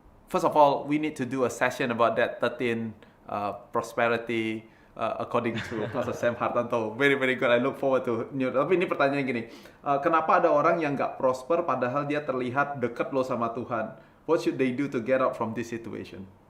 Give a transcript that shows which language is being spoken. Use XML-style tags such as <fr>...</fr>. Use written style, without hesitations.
<en>first of all, we need to do a session about that 13 prosperity according to Pastor Sam Hartanto. Very very good. I look forward to new.</en> <id>Tapi ini pertanyaan gini, kenapa ada orang yang nggak prosper padahal dia terlihat dekat loh sama Tuhan?</id> <en>What should they do to get out from this situation?</en>